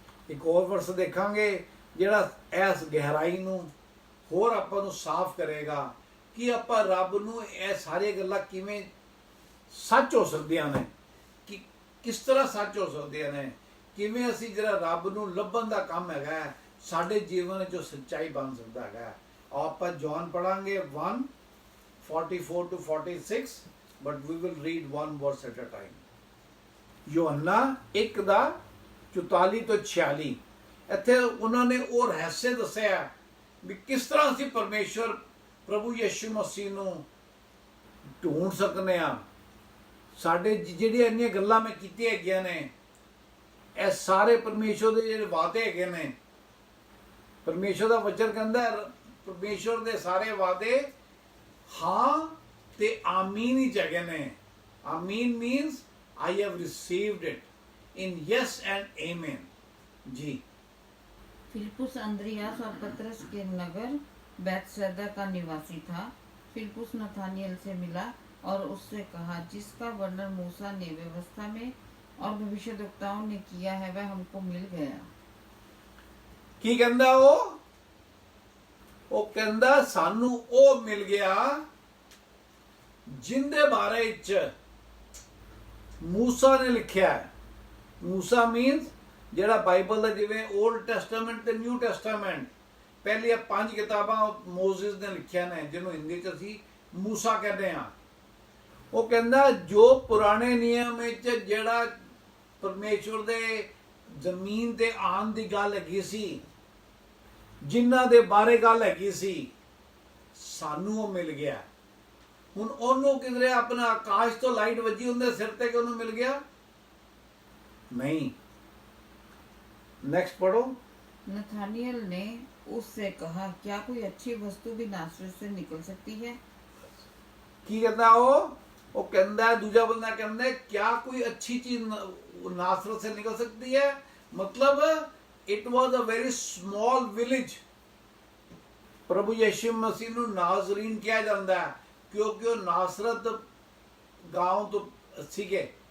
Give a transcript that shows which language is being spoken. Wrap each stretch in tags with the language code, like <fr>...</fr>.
<pa>ਇੱਕ ਹੋਰ ਵਰਸ ਦੇਖਾਂਗੇ ਜਿਹੜਾ ਇਸ ਗਹਿਰਾਈ ਨੂੰ ਹੋਰ ਆਪਾਂ ਨੂੰ ਸਾਫ਼ ਕਰੇਗਾ ਕਿ ਆਪਾਂ ਰੱਬ ਨੂੰ ਇਹ ਸਾਰੀਆਂ ਗੱਲਾਂ ਕਿਵੇਂ ਸੱਚ ਹੋ ਸਕਦੀਆਂ ਨੇ, ਕਿ ਕਿਸ ਤਰ੍ਹਾਂ ਸੱਚ ਹੋ ਸਕਦੀਆਂ ਨੇ, ਕਿਵੇਂ ਅਸੀਂ ਜਿਹੜਾ ਰੱਬ ਨੂੰ ਲੱਭਣ ਦਾ ਕੰਮ ਹੈਗਾ ਸਾਡੇ ਜੀਵਨ ਵਿੱਚ ਸੱਚਾਈ ਬਣ ਸਕਦਾ ਹੈਗਾ। ਆਪਾਂ John ਪੜਾਂਗੇ</pa> <en>1:44 to 46, but we will read one verse at a time.</en> <pa>ਯੋਹੰਨਾ 1:44 ਤੋਂ 46, ਇੱਥੇ ਉਹਨਾਂ ਨੇ ਉਹ ਰਹੱਸ ਦੱਸਿਆ ਵੀ ਕਿਸ ਤਰ੍ਹਾਂ ਅਸੀਂ ਪਰਮੇਸ਼ਵਰ ਪ੍ਰਭੂ ਯਿਸੂ ਮਸੀਹ ਨੂੰ ਢੂੰਡ ਸਕਨੇ ਆ। ਸਾਡੇ ਜਿਹੜੀਆਂ ਇੰਨੀਆਂ ਗੱਲਾਂ ਮੈਂ ਕੀਤੀਆਂ ਹੈਗੀਆਂ ਨੇ, ਇਹ ਸਾਰੇ ਪਰਮੇਸ਼ਵਰ ਦੇ ਜਿਹੜੇ ਵਾਅਦੇ ਹੈਗੇ ਨੇ, ਪਰਮੇਸ਼ਵਰ ਦਾ ਵਚਨ ਕਹਿੰਦਾ ਪਰਮੇਸ਼ਵਰ ਦੇ ਸਾਰੇ ਵਾਅਦੇ ਹਾਂ ਤੇ ਆਮੀਨ ਹੀ ਹੈਗੇ ਨੇ। ਆਮੀਨ means</pa> <en>I have received it in yes and amen.</en> <hi>जी। फिलिप्पुस अंद्रियास और पतरस के नगर बैतसैदा का निवासी था। फिलिप्पुस नथानियल से मिला और उससे कहा, जिसका वर्णन मूसा ने व्यवस्था में और भविष्यद्वक्ताओं ने किया है वह हमको मिल गया।</hi> <pa>की कहंदा ਉਹ ਕਹਿੰਦਾ ਸਾਨੂੰ ਉਹ ਮਿਲ ਗਿਆ ਜਿੰਦੇ ਬਾਰੇ ਵਿੱਚ ਮੂਸਾ ਨੇ ਲਿਖਿਆ ਹੈ। ਮੂਸਾ ਮੀਨਸ ਜਿਹੜਾ ਬਾਈਬਲ ਦਾ ਜਿਵੇਂ ਓਲਡ ਟੈਸਟਾਮੈਂਟ ਤੇ ਨਿਊ ਟੈਸਟਾਮੈਂਟ, ਪਹਿਲੀਆਂ 5 ਕਿਤਾਬਾਂ ਮੋਜ਼ਿਸ ਨੇ ਲਿਖੀਆਂ ਨੇ, ਜਿਹਨੂੰ ਹਿੰਦੀ 'ਚ ਅਸੀਂ ਮੂਸਾ ਕਹਿੰਦੇ ਹਾਂ। ਉਹ ਕਹਿੰਦਾ ਜੋ ਪੁਰਾਣੇ ਨਿਯਮ ਵਿੱਚ ਜਿਹੜਾ ਪਰਮੇਸ਼ਵਰ ਦੇ ਜ਼ਮੀਨ ਤੇ ਆਉਣ ਦੀ ਗੱਲ ਹੈਗੀ ਸੀ, ਜਿਨ੍ਹਾਂ ਦੇ ਬਾਰੇ ਗੱਲ ਹੈਗੀ ਸੀ, ਸਾਨੂੰ ਉਹ ਮਿਲ ਗਿਆ। ਹੁਣ ਉਹਨੂੰ ਕਿਧਰੇ ਆਪਣਾ ਆਕਾਸ਼ ਤੋਂ ਲਾਈਟ ਵੱਜੀ ਹੁੰਦੇ ਸਿਰ ਤੇ ਕਿ ਉਹਨੂੰ ਮਿਲ ਗਿਆ?</pa> <hi>नहीं। नेक्स्ट पढ़ो। नथानियल ने उससे कहा, क्या कोई अच्छी वस्तु भी नासरत से निकल सकती है? की कहता वो कहता है, दूजा बंदा कहता है क्या कोई अच्छी चीज नासरत से निकल सकती है?</hi> <en>मतलब it was a very small village.</en> <pa>प्रभु यीशु मसीह ਨੂੰ ਨਾਜ਼ਰੀਨ ਕਿਹਾ ਜਾਂਦਾ ਹੈ ਕਿਉਂਕਿ ਉਹ ਨਾਸਰਤ ਗਾਉਂ ਤੋਂ ਸੀਗੇ।</pa>